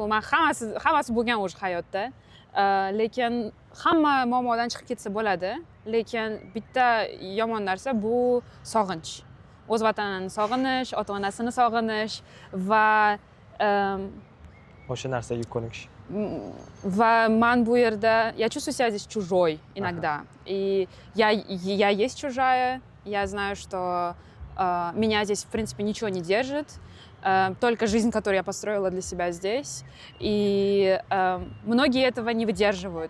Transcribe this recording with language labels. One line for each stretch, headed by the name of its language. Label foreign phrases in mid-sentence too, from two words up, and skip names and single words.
Uzbek: Men hammasi bo'lgan o'sha hayotda. Lekin hamma muammodan chiqib ketsa bo'ladi. Lekin bitta yomon narsa bu sog'inch. O'z vatanini sog'inish, ota-onasini sog'inish va O'sha narsaga ko'nikish. man bu yerda
Russian: я чувствую себя здесь чужой иногда. И я есть чужая. Я знаю, что меня здесь, в принципе, ничего не держит. Только жизнь, которую я построила для себя здесь. И многие этого не выдерживают.